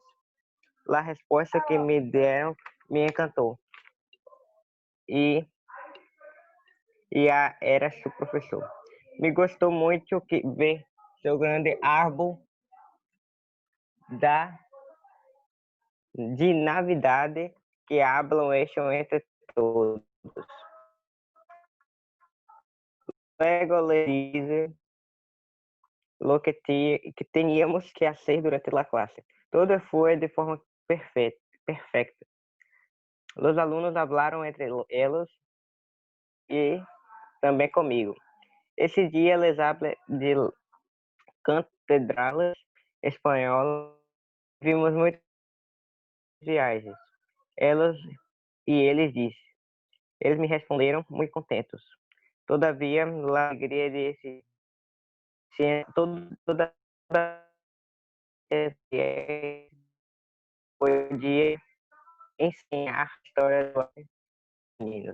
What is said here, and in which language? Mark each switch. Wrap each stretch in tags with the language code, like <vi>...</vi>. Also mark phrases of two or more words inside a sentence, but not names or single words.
<pt>A resposta que me deram me encantou. Era seu professor. Me gostou muito que ver seu grande árvore de Navidade que</pt> <es>hablam hecho</es> <pt>entre todos.</pt> <es>Luego le dice lo que teníamos que hacer durante la clase. Todo fue de forma perfecta. Los alumnos hablaron entre ellos</es> <pt>e também comigo. Esse dia,</pt> <es>les hablé de catedrales espanholas.</es> <pt>Vimos muitas viagens. Elas e eles disse. Eles me responderam muito contentos. Todavia, a alegria desse toda foi o dia ensinar a história dos meninos.</pt>